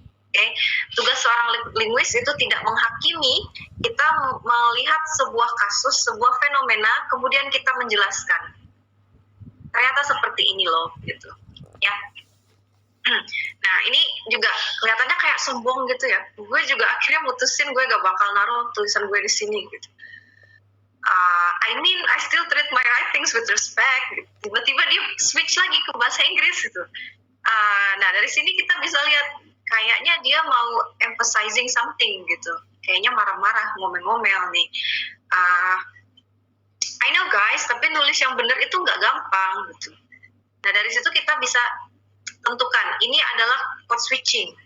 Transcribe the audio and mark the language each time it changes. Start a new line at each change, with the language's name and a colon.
Indonesian: Oke, tugas seorang linguis itu tidak menghakimi. Kita melihat sebuah kasus, sebuah fenomena, kemudian kita menjelaskan. Ternyata seperti ini loh, gitu. Ya. Nah ini juga kelihatannya kayak sombong gitu ya. Gue juga akhirnya mutusin gue gak bakal naruh tulisan gue di sini gitu.
English: I still treat my writings with respect.
Indonesian: Tiba-tiba dia switch lagi ke bahasa Inggris gitu. Nah dari sini kita bisa lihat kayaknya dia mau
English: emphasizing something
Indonesian: gitu. Kayaknya marah-marah, ngomel-ngomel nih.
English: I know guys,
Indonesian: tapi nulis yang benar itu nggak gampang gitu. Nah dari situ kita bisa tentukan ini adalah code switching.